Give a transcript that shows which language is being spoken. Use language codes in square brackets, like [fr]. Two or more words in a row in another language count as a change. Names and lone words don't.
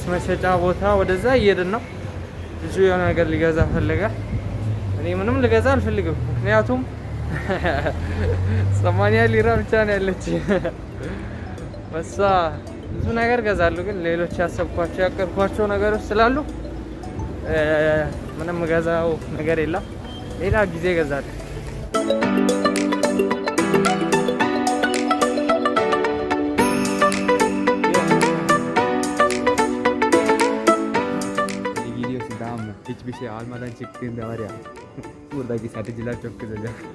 [am] መሸጫ ቦታ ወደዛ እየሄድን ነው። ብዙ የሆነ ነገር ሊገዛ ፈለገ። እኔ ምንም ልገዛ አልፈልግም፣ ምክንያቱም 80 ሊራ ብቻ ነው ያለች። በሷ ብዙ ነገር ገዛለሁ፣ ግን ሌሎች ያሰብኳቸው ያቀርኳቸው ነገሮች ስላሉ ምንም ገዛው ነገር የለም። ሌላ ጊዜ ገዛለሁ። [tr] Hiçbir şey almadan çıktığında var ya buradaki satıcılar çok kızacak.